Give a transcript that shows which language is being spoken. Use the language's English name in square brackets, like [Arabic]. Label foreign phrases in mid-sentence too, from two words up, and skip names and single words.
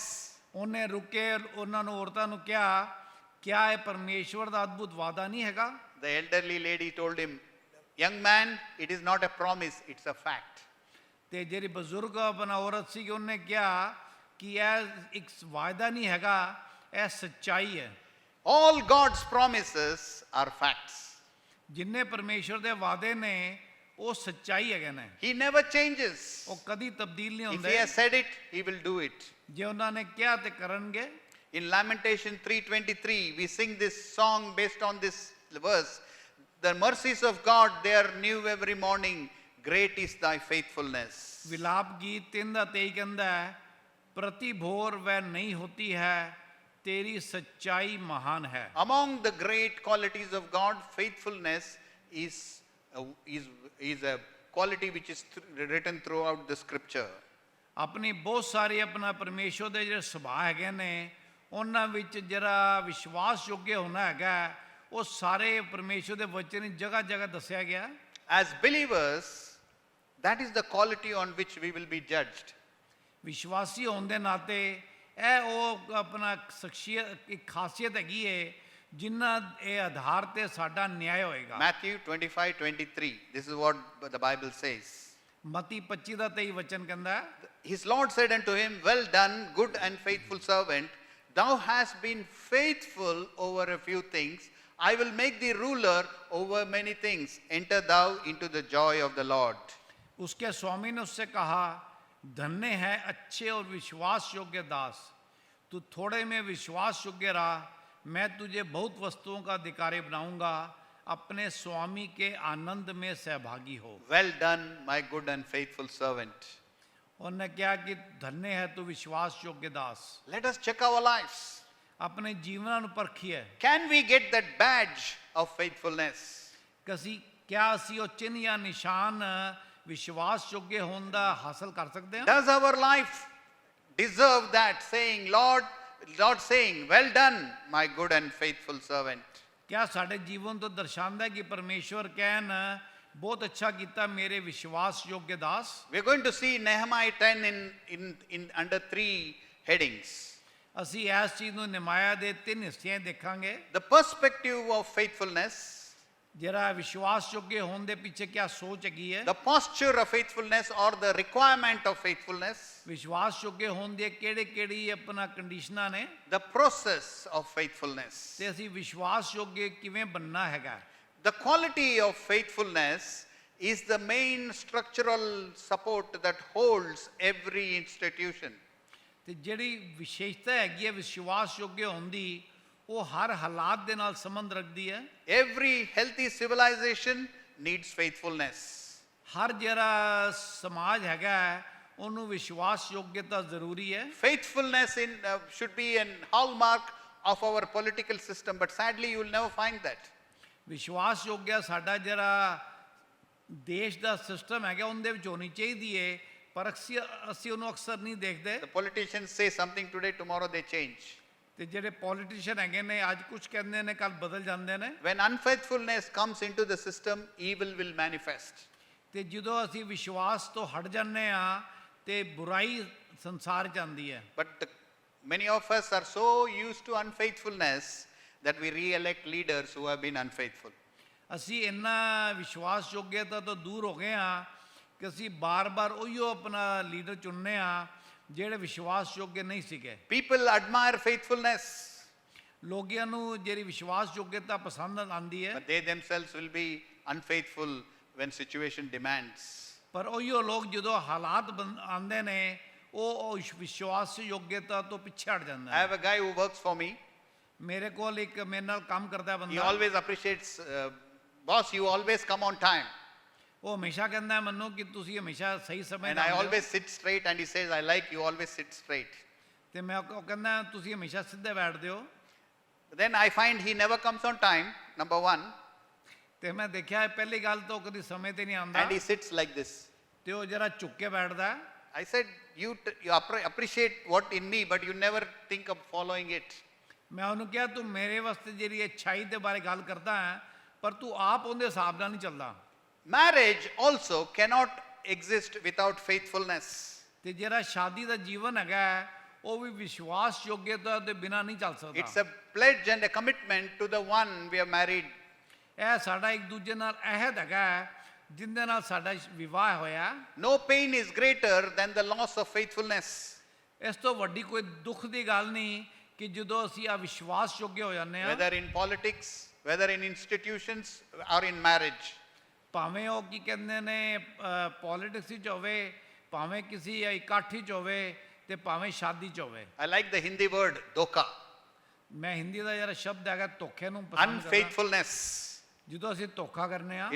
[Punjabi] ਉਹਨੇ ਰੁਕੇ ਉਹਨਾਂ ਨੂੰ ਔਰਤਾਂ ਨੂੰ ਕਿਹਾ ਕਿਆ ਇਹ ਪਰਮੇਸ਼ਵਰ ਦਾ ਅਦਭੁਤ ਵਾਅਦਾ ਨਹੀਂ ਹੈਗਾ। [English] The elderly lady told him, young man, it is not a promise, it's a fact. [Punjabi] ਤੇ ਜਿਹੜੀ ਬਜ਼ੁਰਗ ਆਪਣਾ ਔਰਤ ਸੀ ਉਹਨੇ ਕਿਹਾ ਕਿ ਇਹ ਇੱਕ ਵਾਅਦਾ ਨਹੀਂ ਹੈਗਾ, ਇਹ ਸੱਚਾਈ ਹੈ। [English] All God's promises are facts. [Punjabi] ਜਿੰਨੇ ਪਰਮੇਸ਼ਵਰ ਦੇ ਵਾਅਦੇ ਨੇ ਉਹ ਸੱਚਾਈ ਹੈਗੇ ਨੇ। [English] He never changes. [Punjabi] ਉਹ ਕਦੀ ਤਬਦੀਲ ਨਹੀਂ [English] If [Punjabi] ਹੁੰਦੇ। [English] he has said it, he will do it. [Punjabi] ਜੇ ਉਹਨਾਂ ਨੇ ਕਿਹਾ ਤੇ ਕਰਨਗੇ। [English] In Lamentation 3:23, we sing this song based on this verse. The mercies of God, they are new every morning. Great is thy faithfulness. [Punjabi] ਵਿਲਾਪ ਗੀਤ 3:23 ਕਹਿੰਦਾ ਹੈ [Hindi] प्रति भोर वै नहीं होती है तेरी सच्चाई महान है। [English] Among the great qualities of God, faithfulness is a quality which is written throughout the scripture. [Punjabi] ਆਪਣੀ ਬਹੁਤ ਸਾਰੇ ਆਪਣਾ ਪਰਮੇਸ਼ਵਰ ਦੇ ਜਿਹੜੇ ਸੁਭਾਅ ਹੈਗੇ ਨੇ ਉਹਨਾਂ ਵਿੱਚ ਜਿਹੜਾ ਵਿਸ਼ਵਾਸਯੋਗ ਹੋਣਾ ਹੈਗਾ ਉਹ ਸਾਰੇ ਪਰਮੇਸ਼ਵਰ ਦੇ ਵਚਨ ਵਿੱਚ ਜਗ੍ਹਾ ਜਗ੍ਹਾ ਦੱਸਿਆ ਗਿਆ। [English] As believers, that is the quality on which we will be judged. [Punjabi] ਵਿਸ਼ਵਾਸੀ ਹੋਣ ਦੇ ਨਾਤੇ ਇਹ ਉਹ ਆਪਣਾ ਸ਼ਖਸੀਅਤ ਇੱਕ ਖਾਸੀਅਤ ਹੈਗੀ ਹੈ ਜਿਨ੍ਹਾਂ ਇਹ ਆਧਾਰ ਤੇ ਸਾਡਾ ਨਿਆਂ ਹੋਏਗਾ। [English] Matthew 25:23. This is what the Bible says. [Punjabi] ਮਤੀ 25 ਦਾ 23 ਵਚਨ ਕਹਿੰਦਾ ਹੈ [English] His Lord said unto him, well done, good and faithful servant. Thou hast been faithful over a few things. I will make thee ruler over many things. Enter thou into the joy of the Lord. [Hindi] उसके स्वामी ने उससे कहा धन्य है अच्छे और विश्वास योग्य दास, तू थोड़े में विश्वास योग्य रहा, मैं तुझे बहुत वस्तुओं का अधिकारी बनाऊंगा, अपने स्वामी के आनंद में सहभागी हो। [English] Well done, my good and faithful servant. [Hindi] उन्होंने क्या कि धन्य है तू विश्वास योग्य दास। [English] Let us check our lives. [Punjabi] अपने जीवन ਨੂੰ ਪਰਖੀਏ। [English] Can we get that badge of faithfulness? [Punjabi] क्या ਅਸੀਂ ਉਹ ਚਿੰਨ੍ਹ ਜਾਂ ਨਿਸ਼ਾਨ ਵਿਸ਼ਵਾਸਯੋਗ ਹੋਣ ਦਾ ਹਾਸਲ ਕਰ ਸਕਦੇ ਹਾਂ? [English] Does our life deserve that saying, Lord saying, well done, my good and faithful servant? [Punjabi] क्या ਸਾਡੇ ਜੀਵਨ ਤੋਂ ਦਰਸਾਉਂਦਾ ਹੈ ਕਿ ਪਰਮੇਸ਼ਵਰ ਕਹਿਣ ਬਹੁਤ ਅੱਛਾ ਕੀਤਾ ਮੇਰੇ ਵਿਸ਼ਵਾਸਯੋਗ ਦਾਸ? [English] We're going to see Nehemiah 10 in under 3 headings. [Punjabi] ਅਸੀਂ ਇਸ ਚੀਜ਼ ਨੂੰ ਨਿਮਾਇਆ ਦੇ 3 ਹਿੱਸਿਆਂ ਦੇਖਾਂਗੇ। [English] The perspective of faithfulness, [Punjabi] ਜਿਹੜਾ ਵਿਸ਼ਵਾਸਯੋਗ ਹੋਣ ਦੇ ਪਿੱਛੇ ਕੀ ਸੋਚ ਹੈਗੀ ਹੈ। [English] the posture of faithfulness or the requirement of faithfulness, [Punjabi] ਵਿਸ਼ਵਾਸਯੋਗ ਹੋਣ ਦੇ ਕਿਹੜੀ ਆਪਣਾ ਕੰਡੀਸ਼ਨਾਂ ਨੇ, [English] the process of faithfulness. [Punjabi] ਤੇ ਅਸੀਂ ਵਿਸ਼ਵਾਸਯੋਗ ਕਿਵੇਂ ਬਣਨਾ ਹੈਗਾ। [English] The quality of faithfulness is the main structural support that holds every institution. [Punjabi] ਤੇ ਜਿਹੜੀ ਵਿਸ਼ੇਸ਼ਤਾ ਹੈਗੀ ਹੈ ਵਿਸ਼ਵਾਸਯੋਗ ਹੋਣ ਦੀ ਉਹ ਹਰ ਹਾਲਾਤ ਦੇ ਨਾਲ ਸੰਬੰਧ ਰੱਖਦੀ ਹੈ। [English] Every healthy civilization needs faithfulness. [Punjabi] ਹਰ ਜਿਹੜਾ ਸਮਾਜ ਹੈਗਾ ਹੈ, ਉਹਨੂੰ ਵਿਸ਼ਵਾਸ ਯੋਗਤਾ ਜ਼ਰੂਰੀ ਹੈ। [English] Faithfulness should be an hallmark of our political system, but sadly you will never find that. [Punjabi] ਵਿਸ਼ਵਾਸ ਯੋਗਿਆ ਸਾਡਾ ਜਿਹੜਾ ਦੇਸ਼ ਦਾ ਸਿਸਟਮ ਹੈਗਾ ਉਹਦੇ ਵਿੱਚ ਹੋਣੀ ਚਾਹੀਦੀ ਹੈ, ਪਰ ਅਸੀਂ ਉਹਨੂੰ ਅਕਸਰ ਨਹੀਂ ਦੇਖਦੇ। [English] The politicians say something today, tomorrow they change. [Punjabi] ਤੇ ਜਿਹੜੇ ਪੋਲੀਟੀਸ਼ੀਅਨ ਹੈਗੇ ਨੇ ਅੱਜ ਕੁਝ ਕਹਿੰਦੇ ਨੇ ਕੱਲ ਬਦਲ ਜਾਂਦੇ ਨੇ। [English] When unfaithfulness comes into the system, evil will manifest. [Punjabi] ਤੇ ਜਦੋਂ ਅਸੀਂ ਵਿਸ਼ਵਾਸ ਤੋਂ ਹਟ ਜਾਂਦੇ ਆ ਤੇ ਬੁਰਾਈ ਸੰਸਾਰ 'ਚ ਆਉਂਦੀ ਹੈ। [English] But many of us are so used to unfaithfulness that we re-elect leaders who have been unfaithful. [Punjabi] ਅਸੀਂ ਇੰਨਾ ਵਿਸ਼ਵਾਸ ਯੋਗਤਾ ਤੋਂ ਦੂਰ ਹੋ ਗਏ ਆ ਕਿ ਅਸੀਂ ਬਾਰ-ਬਾਰ ਉਹੀਓ ਆਪਣਾ ਲੀਡਰ ਚੁਣਨੇ ਆ ਜਿਹੜੇ ਵਿਸ਼ਵਾਸ ਯੋਗ ਨਹੀਂ ਸੀਗੇ। [English] People admire faithfulness, [Punjabi] ਲੋਕਾਂ ਨੂੰ ਜਿਹੜੀ ਵਿਸ਼ਵਾਸ ਯੋਗਤਾ ਪਸੰਦ ਆਉਂਦੀ ਹੈ, [English] but they themselves will be unfaithful when situation demands. [Punjabi] ਪਰ ਉਹੀਓ ਲੋਕ ਜਦੋਂ ਹਾਲਾਤ ਆਉਂਦੇ ਨੇ ਉਹ ਵਿਸ਼ਵਾਸ ਯੋਗਤਾ ਤੋਂ ਪਿੱਛੇ ਹਟ ਜਾਂਦਾ [English] I [Punjabi] ਹੈ। [English] have a guy who works for me. [Punjabi] ਮੇਰੇ ਕੋਲ ਇੱਕ ਮੇਰੇ ਨਾਲ ਕੰਮ ਕਰਦਾ [English] He [Punjabi] ਬੰਦਾ, [English] always appreciates, boss, you always come on time. [Punjabi] ਉਹ ਹਮੇਸ਼ਾ ਕਹਿੰਦਾ ਮੈਨੂੰ ਕਿ ਤੁਸੀਂ ਹਮੇਸ਼ਾ ਸਹੀ ਸਮੇਂ [English] And [Punjabi] ਤੇ [English] I [Punjabi] ਆਉਂਦੇ ਹੋ। [English] always sit straight, and he says, I like you always sit straight. [Punjabi] ਤੇ ਮੈਂ ਉਹ ਕਹਿੰਦਾ ਤੁਸੀਂ ਹਮੇਸ਼ਾ ਸਿੱਧੇ ਬੈਠਦੇ ਹੋ। [English] But then I find he never comes on time, number one, [Punjabi] ਤੇ ਮੈਂ ਦੇਖਿਆ ਪਹਿਲੀ ਗੱਲ ਤਾਂ ਉਹ ਕਦੀ ਸਮੇਂ ਤੇ ਨਹੀਂ ਆਉਂਦਾ [English] and he sits like this. [Punjabi] ਤੇ ਉਹ ਜਰਾ ਝੁੱਕ ਕੇ ਬੈਠਦਾ ਹੈ। [English] I said, you appreciate what in me, but you never think of following it. [Punjabi] ਮੈਂ ਉਹਨੂੰ ਕਿਹਾ ਤੂੰ ਮੇਰੇ ਵਾਸਤੇ ਜਿਹੜੀ ਅੱਛਾਈ ਦੇ ਬਾਰੇ ਗੱਲ ਕਰਦਾ ਹੈ ਪਰ ਤੂੰ ਆਪ ਉਹਦੇ ਹਿਸਾਬ ਨਾਲ ਨਹੀਂ ਚੱਲਦਾ। [English] Marriage also cannot exist without faithfulness. [Punjabi] ਤੇ ਜਿਹੜਾ ਸ਼ਾਦੀ ਦਾ ਜੀਵਨ ਹੈਗਾ ਹੈ, ਉਹ ਵੀ ਵਿਸ਼ਵਾਸ ਯੋਗਤਾ ਦੇ ਬਿਨਾ ਨਹੀਂ ਚੱਲ [English] It's [Punjabi] ਸਕਦਾ। [English] a pledge and a commitment to the one we are married. [Punjabi] ਇਹ ਸਾਡਾ ਇੱਕ ਦੂਜੇ ਨਾਲ ਅਹਿਦ ਹੈਗਾ ਹੈ ਜਿੰਦੇ ਨਾਲ ਸਾਡਾ ਵਿਵਾਹ ਹੋਇਆ। [English] No pain is greater than the loss of faithfulness. [Punjabi] ਇਸ ਤੋਂ ਵੱਡੀ ਕੋਈ ਦੁੱਖ ਦੀ ਗੱਲ ਨਹੀਂ ਕਿ ਜਦੋਂ ਅਸੀਂ ਅਵਿਸ਼ਵਾਸ ਯੋਗ ਹੋ ਜਾਂਦੇ ਹਾਂ, [English] Whether in politics, whether in institutions, or in marriage. [Punjabi] ਭਾਵੇਂ ਉਹ ਕੀ ਕਹਿੰਦੇ ਨੇ ਪੋਲਿਟਿਕਸ ਵਿੱਚ ਹੋਵੇ, ਭਾਵੇਂ ਕਿਸੇ ਇਕੱਠ ਵਿੱਚ ਹੋਵੇ ਤੇ ਭਾਵੇਂ ਸ਼ਾਦੀ 'ਚ ਹੋਵੇ। [English] I like the Hindi word, dhoka, [Punjabi] ਮੈਂ ਹਿੰਦੀ ਦਾ ਜਿਹੜਾ ਸ਼ਬਦ ਹੈਗਾ ਧੋਖੇ ਨੂੰ ਪਸੰਦ ਕਰਦਾ। [English] unfaithfulness. [Punjabi] ਜਦੋਂ ਅਸੀਂ ਧੋਖਾ ਕਰਨੇ ਆ